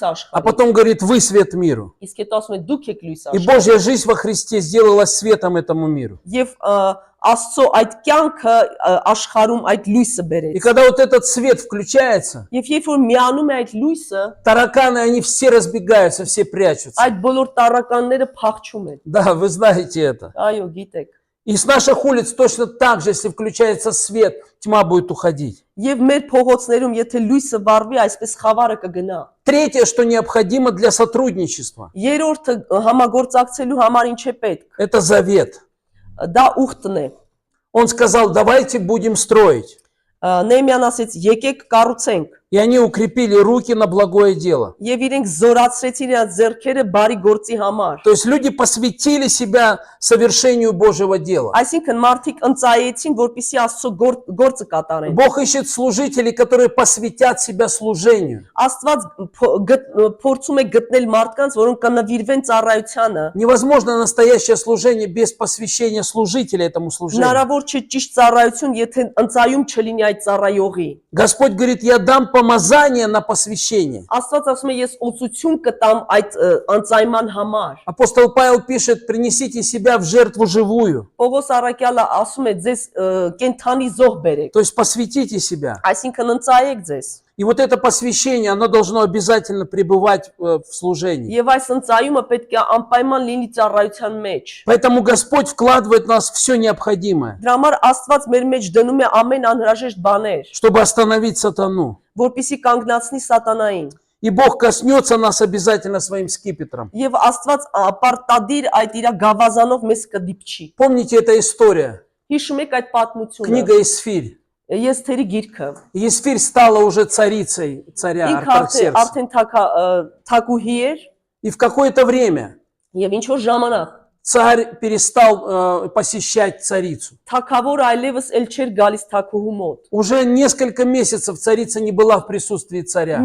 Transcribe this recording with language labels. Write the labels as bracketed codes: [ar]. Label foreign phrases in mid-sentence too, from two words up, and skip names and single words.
[ru] а [hy] աշխարհի, [ru] потом говорит, вы свет миру. [hy] իսկ հետո ասում է դուք եք լույսը [ru] И [hy] աշխարհի։ [ru] Божья жизнь во Христе сделалась светом этому миру. [hy] Եվ Աստծո այդ կյանքը աշխարհում այդ լույսը [ru] И [hy] բերեց։ [ru] когда вот этот свет включается, [hy] Եվ երբ որ միանում է այդ лույսը, [ru] тараканы, они все разбегаются, все прячутся. [hy] այդ բոլոր տառականները փախչում են։ [ru] Да, вы знаете это. [hy] Այո, գիտեք։ [ru] И с наших улиц точно так же, если включается свет, тьма будет уходить. [hy] Եվ մեր փողոցներում եթե լույսը վառվի, այսպես խավարը կգնա։ [ru] Третье, что необходимо для сотрудничества, [hy] Երրորդը համագործակցելու համար ինչ է պետք։ [ru] это завет. [hy] Դա ուխտն է։ [ru] Он сказал, давайте будем строить. [hy] Նեհեմիան ասեց, եկեք կառուցենք։ [ru] И они укрепили руки на благое дело. [hy] Եվ իրենք զորացրեցին իրենց ձեռքերը բարի գործի համար։ [ru] То есть люди посвятили себя совершению Божьего дела. [hy] Այսինքն մարդիկ ընծայեցին, որպեսզի Աստծո գործը կատարեն։ [ru] Бог ищет служителей, которые посвятят себя служению. [hy] Աստված փորձում է գտնել մարդկանց, որոնք կնվիրվեն ծառայությանը։ [ru] Невозможно настоящее служение без посвящения служителя этому служению. [hy] Հնարավոր չէ ճիշտ ծառայություն, եթե ընծայում չլինի այդ ծառայողի։ [ru] Господь говорит, я дам помазание на посвящение. [hy] Աստված ասում է, ես օծություն կտամ այդ ընծայման համար։ [ru] Апостол Павел пишет, принесите себя в жертву живую. [hy] Պողոս առաքյալը ասում է, ձեզ կենթանի զոհ բերեք, [ru] То есть посвятите себя. [hy] այսինքն ընծայեք ձեզ։ [ru] И вот это посвящение, оно должно обязательно пребывать в служении. [hy] Եվ այս ընծայումը պետք է անպայման լինի ծառայության մեջ։ [ru] Поэтому Господь вкладывает в нас все необходимое, [hy] Դրա համար Աստված մեր մեջ դնում է ամեն անհրաժեշտ բաներ, [ru] чтобы остановить сатану. [hy] որպեսզի կանգնացնի սատանային։ [ru] И Бог коснется нас обязательно своим скипетром. [hy] Եվ Աստված պարտադիր այդ իր գավազանով մեզ կդիպչի։ [ru] Помните эта история? [hy] Հիշում եք այդ պատմությունը։ [ru] Книга Исфирь. [hy] Եստերի գիրքը։ [ru] Исфирь стала уже царицей царя [hy] Ինքը Արտաքսերքսը. արդեն թակուհի էր [ru] И в какое-то время [hy] եւ ինչ որ ժամանակ [ru] царь перестал посещать царицу. [hy] թակավոր այլևս էլ չէր գալիս թակուհու մոտ։ [ru] Уже несколько месяцев царица не была в присутствии царя.